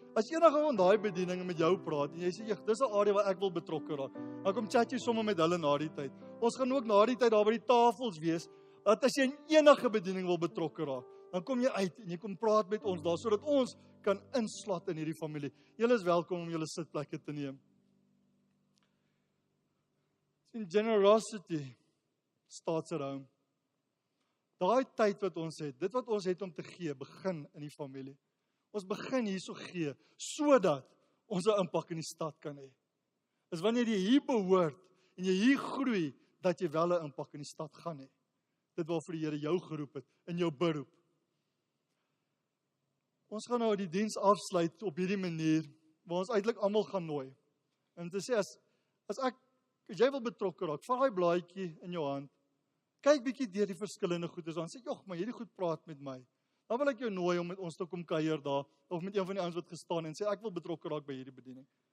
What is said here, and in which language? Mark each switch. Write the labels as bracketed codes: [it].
[af] As enige van daai bedieninge met jou praat, en jy sê, dis 'n area waar ek wil betrokke raak, dan kom chat jy sommer met hulle na die tyd. Ons gaan ook na die tyd daar by die tafels wees, dat as jy in enige bediening wil betrokke raak, dan kom jy uit en jy kom praat met ons daar, sodat ons kan inslat in hierdie familie. Julle is welkom om julle sitplekke te neem. [en] In generosity starts at home. [af] Daai tyd wat ons het, dit wat ons het om te gee, begin in die familie. Ons begin hierso gee, sodat ons 'n impak in die stad kan hê. Is wanneer jy hier behoort, en jy hier groei, dat jy wel 'n impak in die stad gaan hê. Dit waarvoor die Here jou geroep het, in jou beroep. Ons gaan nou die diens afsluit op hierdie manier, waar ons eintlik almal gaan nooi. En te sê, as jy wil betrokke raak, vat daai blaadjie in jou hand, kyk bietjie deur die verskillende goedes, dan sê, jog, maar hierdie goed praat met my. Dan wil ek jou nooi om met ons te kom kuier daar, of met een van die ouens wat gestaan en sê, ek wil betrokke raak by hierdie bediening.